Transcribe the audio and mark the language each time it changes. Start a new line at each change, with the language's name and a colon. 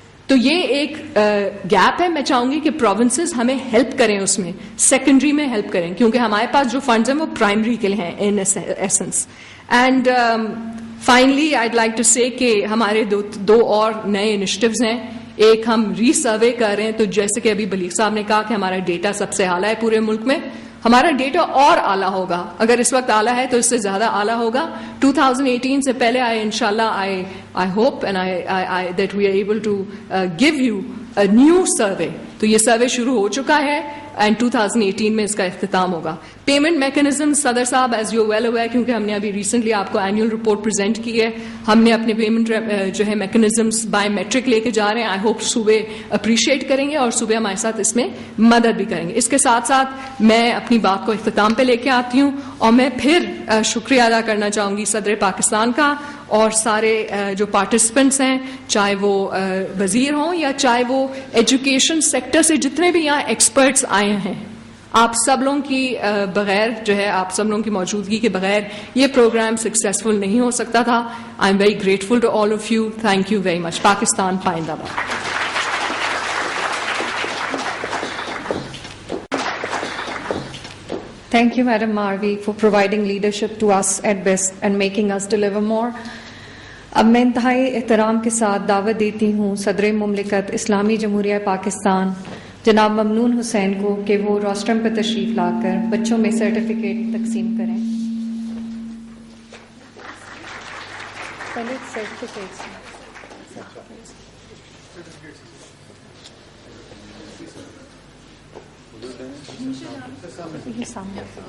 Urdu: تو یہ ایک گیپ ہے. میں چاہوں گی کہ پروونسز ہمیں ہیلپ کریں, اس میں سیکنڈری میں ہیلپ کریں, کیونکہ ہمارے پاس جو فنڈز ہیں وہ پرائمری کے لیے ہیں
English: In essence.
Urdu: And
English: finally I'd like to say
Urdu: کہ ہمارے دو اور نئے انیشیٹوز ہیں. ایک ہم ری سروے کر رہے ہیں, تو جیسے کہ ابھی بلیغ صاحب نے کہا کہ ہمارا ڈیٹا سب سے اعلیٰ ہے پورے ملک میں, ہمارا ڈیٹا اور اعلیٰ ہوگا. اگر اس وقت اعلیٰ ہے تو اس سے زیادہ اعلیٰ ہوگا. 2018 سے پہلے انشاءاللہ
English: I hope and that we are able to give you a new survey.
Urdu: تو یہ سروے شروع ہو چکا ہے اینڈ 2018 میں اس کا اختتام ہوگا. پیمنٹ میکنزم صدر صاحب
English: as you well aware,
Urdu: کیونکہ ہم نے ابھی ریسنٹلی آپ کو اینوئل رپورٹ پریزنٹ کی ہے, ہم نے اپنے پیمنٹ جو ہے میکنزمس بائے میٹرک لے کے جا رہے ہیں.
English: I hope
Urdu: صوبے اپریشیٹ کریں گے اور صوبے ہمارے ساتھ اس میں مدد بھی کریں گے. اس کے ساتھ ساتھ میں اپنی بات کو اختتام پہ لے کے آتی ہوں, اور میں پھر شکریہ ادا کرنا چاہوں گی صدر پاکستان کا اور سارے جو پارٹیسپینٹس ہیں, چاہے وہ وزیر ہوں یا چاہے وہ ایجوکیشن سیکٹر سے جتنے بھی یہاں ایکسپرٹس آئے ہیں. آپ سب لوگوں کی بغیر جو ہے, آپ سب لوگوں کی موجودگی کے بغیر یہ پروگرام سکسیسفل نہیں ہو سکتا تھا.
English: I am very grateful to all of you. Thank you very much.
Urdu: Pakistan پائندہ باد.
English: Thank you, Madam Marvi, for providing leadership to us at BISP and making us deliver more.
Urdu: اب میں انتہائی احترام کے ساتھ دعوت دیتی ہوں صدر مملکت اسلامی جمہوریہ پاکستان جناب ممنون حسین کو کہ وہ روسٹرم پر تشریف لا کر بچوں میں سرٹیفکیٹ تقسیم کریں. پہلے سرٹیفکیٹس یہ سامنے.